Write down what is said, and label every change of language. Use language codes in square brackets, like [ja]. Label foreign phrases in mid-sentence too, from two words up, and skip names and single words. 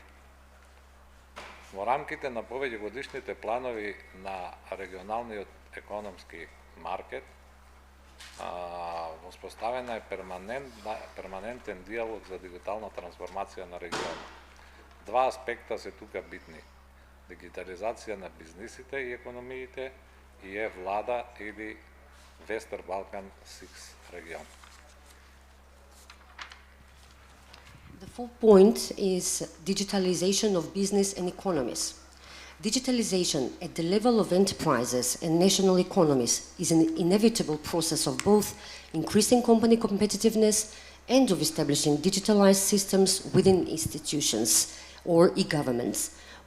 [mk] Во рамките на повеќегодишните планови на регионалниот економски маркет, воспоставена е перманентен диалог за дигитална трансформација на регионот. Два аспекта се тука битни. Дигитализација на бизнисите и економиите и е влада или Western Balkan 6 регион. [en] The fourth point is digitalization of business and economies. Digitalization at the level of enterprises and national economies is an inevitable process of both increasing company competitiveness and of establishing digitalized systems within institutions or e-governments.